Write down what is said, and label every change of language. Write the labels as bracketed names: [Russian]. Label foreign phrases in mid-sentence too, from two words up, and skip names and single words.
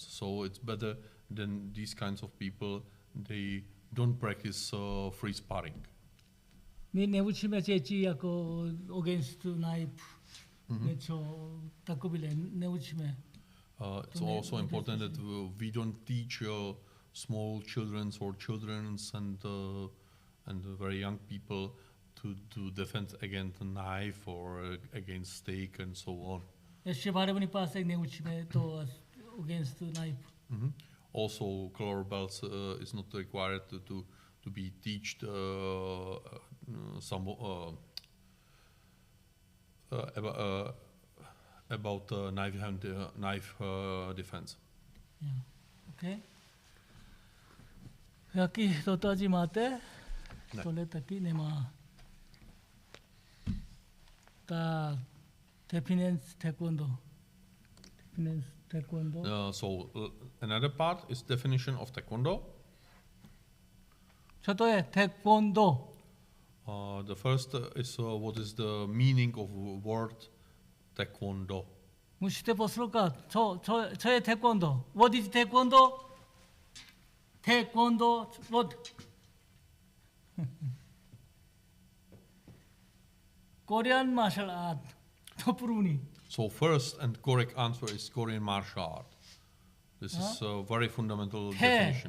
[English] So it's better than these kinds of people. They don't practice free sparring. [Czech] My neučíme děti jako [English] against knife, [Czech] něco takové neučíme. [English] It's also important that we don't teach small children or childrens and very young people to defend against a knife or against stake and so on. [Czech] Ještě várovný pásek neučíme to [English] against knife. Also, color belts is not required to be taught some about knife defense. Yeah. [Czech] Okay. Jaký dotazy máte? Ne. Tohle taky nemá. Tak, [English] definition taekwondo. So another part is definition of taekwondo. [Czech] Co to je taekwondo? [English] The first is what is the meaning of word taekwondo. [Czech] Musíte poslouchat. Co je taekwondo? [English] What is taekwondo? Taekwondo, what? Korean martial art. [Czech] To první. [English] So first and correct answer is Korean martial art. This is a very fundamental definition.